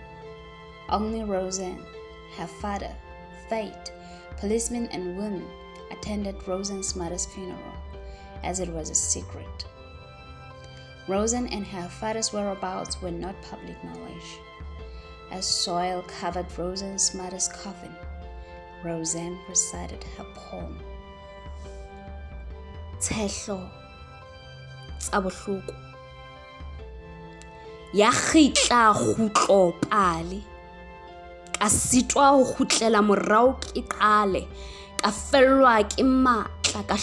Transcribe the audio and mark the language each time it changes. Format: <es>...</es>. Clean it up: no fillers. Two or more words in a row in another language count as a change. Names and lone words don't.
<en>Only Rosan, her father, Fate, policemen and women attended Rosan's mother's funeral, as it was a secret. Rosan and her father's whereabouts were not public knowledge. As soil covered Rosan's mother's coffin, Rosan recited her poem.</en> <st>Tshehlo tsa bohloko ya khitla khutlo pale ka sitwa ho khutlela morao ke qale ka fellwa ke matla ka</st>